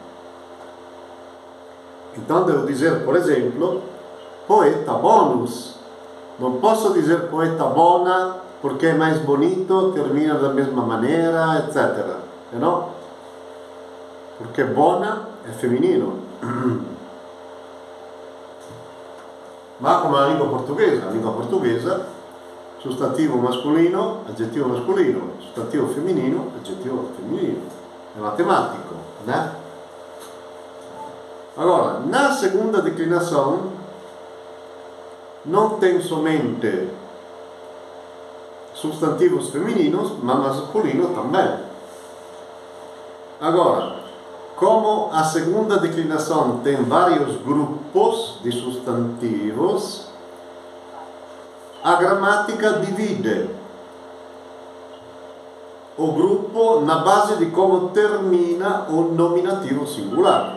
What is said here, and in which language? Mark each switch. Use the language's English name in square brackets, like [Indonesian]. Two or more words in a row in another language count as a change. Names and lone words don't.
[Portuguese] Então devo dizer, por exemplo, [Latin] poeta bonus. [Portuguese] Não posso dizer [Latin] poeta bona [Portuguese] porque é mais bonito, termina da mesma maneira, etc. Não? Porque bona é feminino. [Italian] Ma come la lingua portuguesa, sostantivo masculino, aggettivo masculino, sostantivo femminino, aggettivo femminino. È matematico, [Portuguese] né? Agora, na segunda declinação, não tem somente substantivos femininos, mas masculino também. Agora, como a segunda declinação tem vários grupos de substantivos, a gramática divide o grupo na base de como termina o nominativo singular.